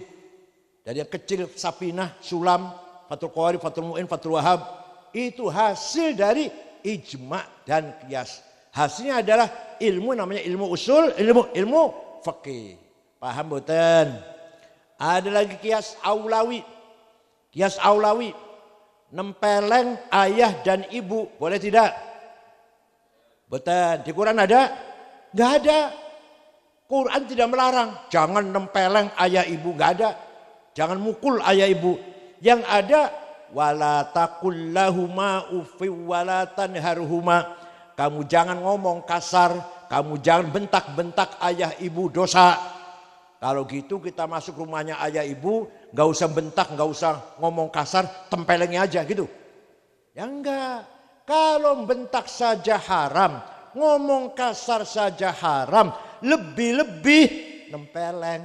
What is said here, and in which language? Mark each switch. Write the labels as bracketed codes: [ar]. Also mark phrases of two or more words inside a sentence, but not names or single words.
[id] Dari yang kecil Sapinah, Sulam, Fathul Qawari, Fathul Mu'in, Fathul Wahab, itu hasil dari ijma' dan qiyas. Hasilnya adalah ilmu namanya ilmu usul, ilmu fikih. Paham boten? Ada lagi kias aulawi. Kias aulawi, nempeleng ayah dan ibu, boleh tidak? Boten. Di Quran ada? Enggak ada. Quran tidak melarang. Jangan nempeleng ayah ibu, enggak ada. Jangan mukul ayah ibu. Yang ada [ar] wala taqul lahuma uffi wala tanharhuma. [id] Kamu jangan ngomong kasar, kamu jangan bentak-bentak ayah ibu, dosa. Kalau gitu kita masuk rumahnya ayah ibu, gak usah bentak, gak usah ngomong kasar, tempelengnya aja gitu. Ya enggak, kalau bentak saja haram, ngomong kasar saja haram, lebih-lebih nempeleng.